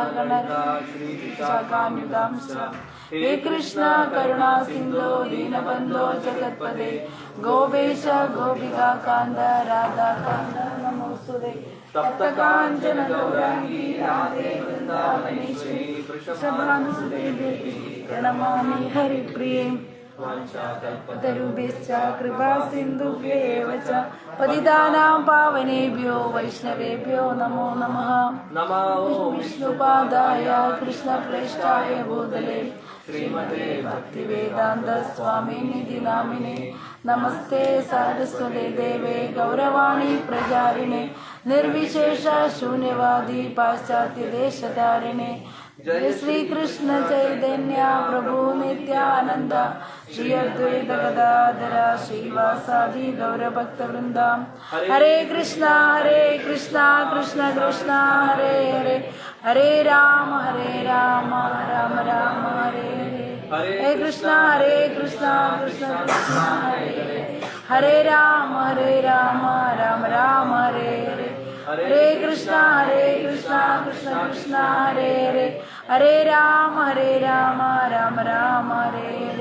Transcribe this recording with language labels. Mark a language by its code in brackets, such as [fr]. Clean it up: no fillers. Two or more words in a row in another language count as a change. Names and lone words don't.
[sa] സഗണ ഹേ കൃഷ്ണ കരുണാ സിന്ധോ ദീനബന്ധോ ജഗത്പദേ ഗോപേശ ഗോപികാകാന്ത രാധാകാന്ത നമോസ്തുതേ. തപ്തകാഞ്ചന ഗൗരാംഗീ രാധാ വൃഷഭാനുസുതേ ദേവി പ്രണമാമി ഹരിപ്രിയേ തരുഭ്യശ്ച കൃപാസിന്ധുഭ്യേവ ച പതിതാനാം പാവനേഭ്യോ വൈഷ്ണവേഭ്യോ നമോ നമഃ. വിഷ്ണുപാദായ കൃഷ്ണപ്രേഷ്ഠായ ഭൂതലേ ശ്രീമതേ ഭക്തിവേദാന്ത സ്വാമിനിധി നാമിനെ നമസ്തേ സാരസ്വതേ ദേവേ ഗൗരവാണി പ്രചാരിണേ നിർവിശേഷ ശൂന്യവാദി പാശ്ചാത്യദേശധാരിണേ जय श्री कृष्ण चैतन्य प्रभु नित्यानंद श्री अद्वैत गदाधर श्रीवासादि गौर भक्त वृंदा. हरे कृष्णा कृष्ण कृष्ण हरे हरे हरे राम राम राम हरे हरे. हरे कृष्णा कृष्ण कृष्ण हरे हरे हरे राम राम राम हरे हरे. हरे कृष्णा कृष्ण कृष्ण हरे हरे हरे राम राम राम हरे हरे.